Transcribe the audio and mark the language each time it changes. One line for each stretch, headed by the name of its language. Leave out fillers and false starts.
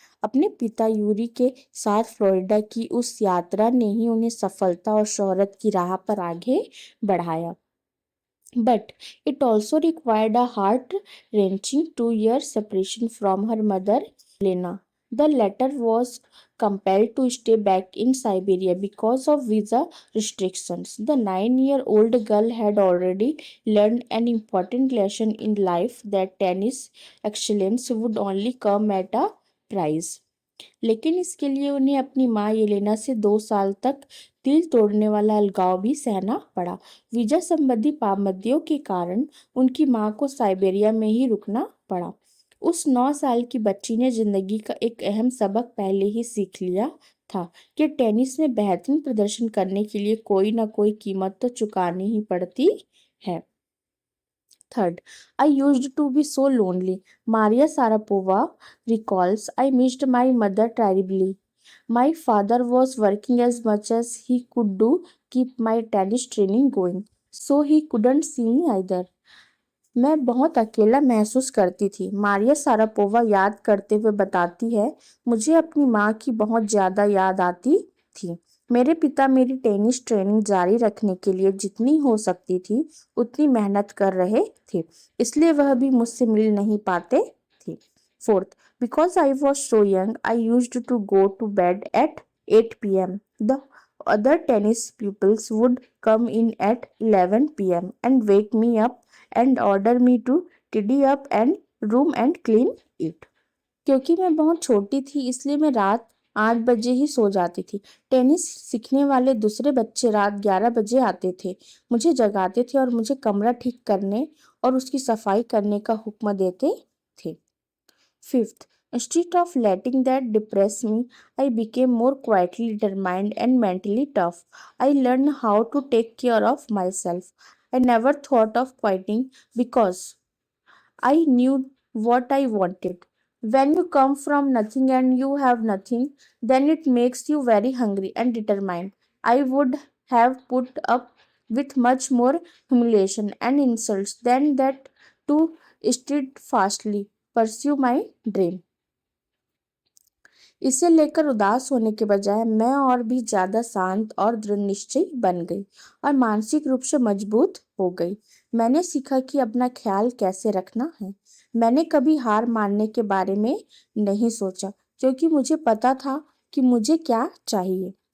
Hindi: अपने पिता यूरी के साथ फ्लोरिडा की उस यात्रा ने ही उन्हें सफलता और शोहरत की राह पर आगे बढ़ाया।
English: But it also required a heart-wrenching 2-year separation from her mother, Elena. The latter was compelled to stay back in Siberia because of visa restrictions. The 9-year-old girl had already learned an important lesson in life that tennis excellence would only come at a price.
Hindi: लेकिन इसके लिए उन्हें अपनी माँ Yelena से 2 साल तक दिल तोड़ने वाला अलगाव भी सहना पड़ा। वीजा संबंधी पाबंदियों के कारण उनकी माँ को साइबेरिया में ही रुकना पड़ा। उस 9 साल की बच्ची ने जिंदगी का एक अहम सबक पहले ही सीख लिया था कि टेनिस में बेहतरीन प्रदर्शन करने के लिए कोई ना कोई कीमत तो चुकानी ही पड़ती है।
English: Third, I used to be so lonely. Maria Sarapova recalls, I missed my mother terribly. My father was working as much as he could to keep my tennis training going, so he couldn't see me either.
Hindi: मैं बहुत अकेला महसूस करती थी, Maria Sharapova याद करते हुए बताती है। मुझे अपनी माँ की बहुत ज़्यादा याद आती थी। मेरे पिता मेरी टेनिस ट्रेनिंग जारी रखने के लिए जितनी हो सकती थी उतनी मेहनत कर रहे थे, इसलिए वह भी मुझसे मिल नहीं पाते थे।
English: Fourth, because I was so young I used to go to bed at 8 p.m. The other tennis pupils would come in at 11 p.m. and wake me up and order me to tidy up and room and clean it.
Hindi: क्योंकि मैं बहुत छोटी थी इसलिए मैं रात 8 बजे ही सो जाती थी। टेनिस सीखने वाले दूसरे बच्चे रात 11 बजे आते थे, मुझे जगाते थे और मुझे कमरा ठीक करने और उसकी सफाई करने का हुक्म देते थे।
English: Fifth, instead of letting that depress me, I became more quietly determined and mentally tough. I learned how to take care of myself. I never thought of quitting because I knew what I wanted. When you come from nothing and you have nothing, then it makes you very hungry and determined. I would have put up with much more humiliation and insults than that to steadfastly pursue my dream.
Hindi: इसे लेकर उदास होने के बजाय मैं और भी ज्यादा शांत और दृढ़ निश्चयी बन गई और मानसिक रूप से मजबूत हो गई। मैंने सीखा कि अपना ख्याल कैसे रखना है। मैंने कभी हार मानने के बारे में नहीं सोचा, क्योंकि मुझे पता था कि मुझे क्या चाहिए।